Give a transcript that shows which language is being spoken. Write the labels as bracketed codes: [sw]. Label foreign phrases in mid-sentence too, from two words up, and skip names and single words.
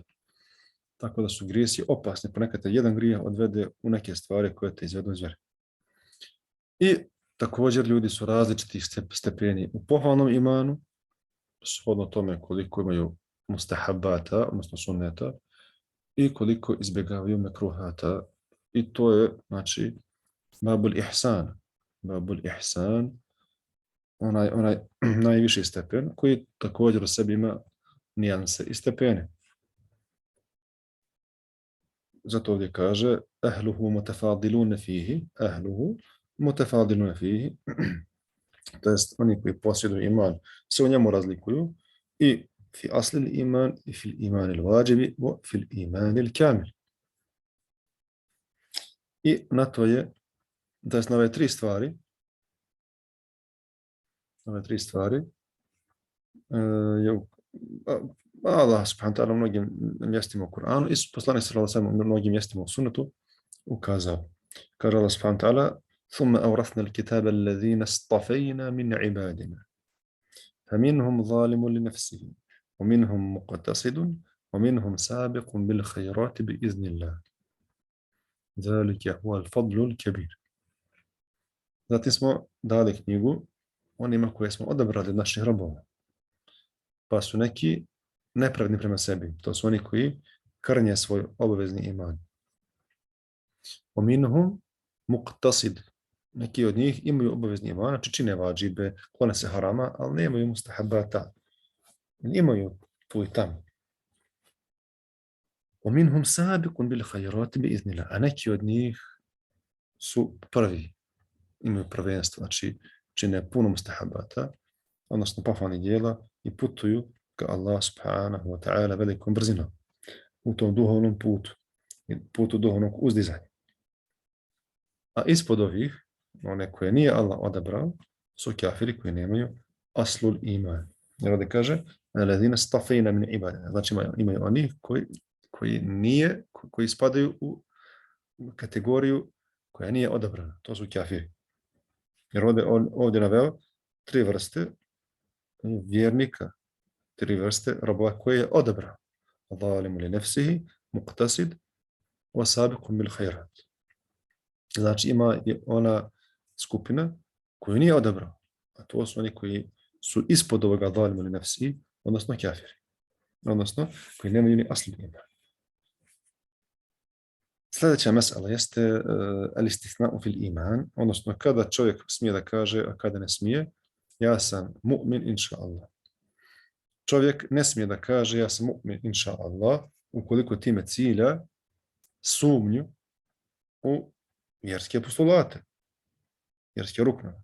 [bs] Tako da su grijesi opasni. Ponekad jedan grijeh odvede u neke stvari koje te izvedu iz vjere. I također ljudi su različitih stepeni u pohvalnom imanu, shodno tome koliko imaju mustahabata, odnosno sunneta, i koliko izbjegavaju mekruhata. I to je, znači, [ar] باب الإحسان. باب الإحسان, [bs] onaj najviši stepen, koji također u sebi ima nijanse i stepene. Zato ovdje kaže [ar] أهله متفاضلون فيه, [bs] to jest oni koji posjeduju iman se u njemu razlikuju i [ar] في أصل إيمان [bs] i [ar] في الإيمان الواجب [bs] i [ar] في الإيمان الكامل. [bs] I na to je, to jest na ove tri stvari je Allah [ar] سبحانه وتعالى [bs] u mnogim mjestima u Kur'anu i poslanik [ar] صلى الله عليه وسلم [bs] u mnogim mjestima u sunnetu ukazao. Kaže Allah [ar] سبحانه وتعالى: ثم أورثنا الكتاب الذين اصطفينا من عبادنا فمنهم ظالم لنفسه ومنهم مقتصد ومنهم سابق بالخيرات بإذن الله ذلك هو الفضل الكبير. [bs] Zatim smo dali knjigu onima koje smo odabrali od naših robova. Pa su neki nepravedni prema sebi. To su oni koji krnje svoj obavezni iman. [ar] ومنهم مقتصد. [bs] Neki od njih imaju obavezni iman, znači čine vađibe, klone se harama, ali nemaju mustahabata. Imaju tu i tamo. [ar] ومنهم سابق بالخيرات بإذن الله. [bs] A neki od njih su prvi. Imaju prvenstvo, znači čine puno mustahabata, odnosno pohvalnih djela i putuju ka Allah [ar] سبحانه وتعالى [bs] velikom brzinom u tom duhovnom putu duhovnog uzdizanja. A ispod ovih, one koje nije Allah odabrao, su kafiri koji nemaju [ar] أصل الإيمان. [bs] Jer ovdje kaže, [ar] الذين اصطفينا من عبادنا. [bs] Znači imaju oni koji spadaju u kategoriju koja nije odabrana. To su kafiri. Jer ovdje naveo tri vrste vjernika, tri vrste robova koje je odabrao. [ar] ظالم لنفسه مقتصد وسابق بالخيرات. [bs] Znači ima i ona skupina koju nije odabrao, a to su oni koji su ispod ovoga [ar] ظالم لنفسه, [bs] odnosno kafiri. Odnosno, koji nemaju ni [ar] أصل إيمان. [bs] Sljedeća mesela jeste [ar] الاستثناء في الإيمان, [bs] odnosno kada čovjek smije da kaže, a kada ne smije, ja sam [ar] مؤمن إن شاء الله. [bs] Čovjek ne smije da kaže ja sam [ar] مؤمن إن شاء الله [bs] ukoliko time cilja sumnju u vjerske postulate, vjerske ruknove.